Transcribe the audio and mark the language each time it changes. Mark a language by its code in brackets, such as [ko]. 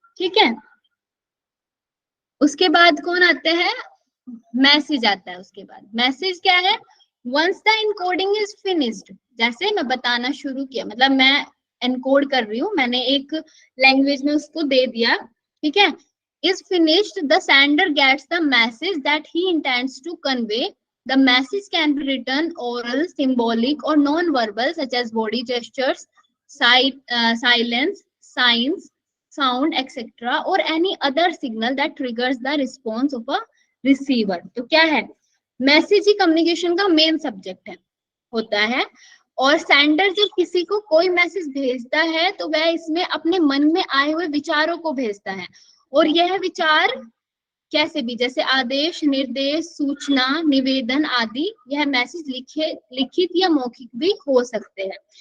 [hi] ठीक है, उसके बाद कौन आते हैं? मैसेज आता है। उसके बाद मैसेज क्या है? [en] once the encoding is finished, [hi] जैसे मैं बताना शुरू किया, मतलब मैं एनकोड कर रही हूँ, मैंने एक लैंग्वेज में उसको दे दिया। ठीक है, [en] is finished, the sender gets the message that he intends to convey. The message can be written, oral, symbolic, or non-verbal, such as body gestures, silence, signs, sound, etc., or any other signal that triggers the response of a receiver. [hi] तो क्या है? Message ही communication का main subject है, होता है। और sender जब किसी को कोई मैसेज भेजता है तो वह इसमें अपने मन में आए हुए विचारों को भेजता है, और यह विचार कैसे भी, जैसे आदेश, निर्देश, सूचना, निवेदन आदि, यह मैसेज लिखित या मौखिक भी हो सकते हैं।